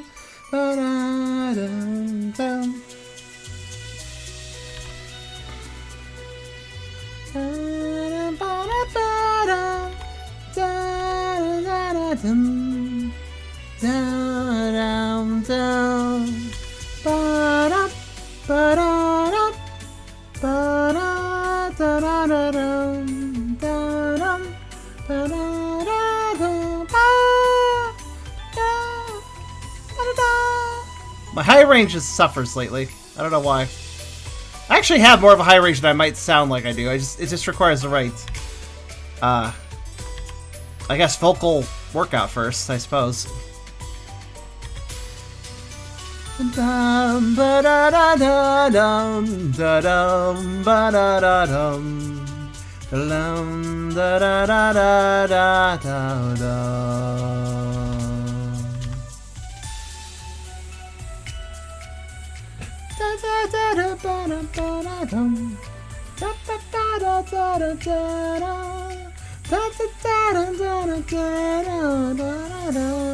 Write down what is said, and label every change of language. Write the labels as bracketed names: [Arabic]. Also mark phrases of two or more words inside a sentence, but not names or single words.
[English] Ba-da-dum-dum. Da-da-ba-da-ba-dum. Da-da-da-da-dum. Da-dum-dum. Ba-da, ba-da-da, ba-da. My high range just suffers lately. I don't know why. I actually have more of a high range than I might sound like I do. It just requires the right, I guess, vocal workout first, I suppose. Dum ba da da da dum da dum ba da da dum dum da da da da da da da da da da ba da ba da dum da da da da da da da da da da da da da.